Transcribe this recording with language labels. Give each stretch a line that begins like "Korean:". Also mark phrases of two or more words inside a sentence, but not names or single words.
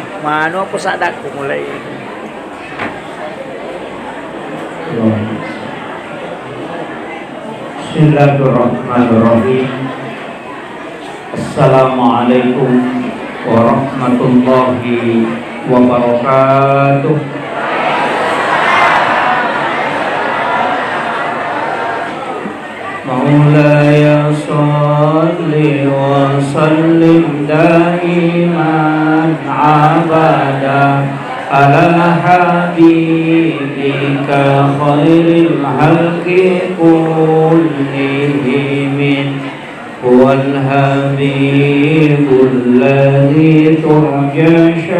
Malay: mano ako sa anak ko mulai.
Arabic: Bismillahirrahmanirrahim. السلام عليكم ورحمة الله وبركاته. مولاي صل وسلم دائما أبدا على حبيبك خير الخلق كلهم هو الحبيب الذي ترجى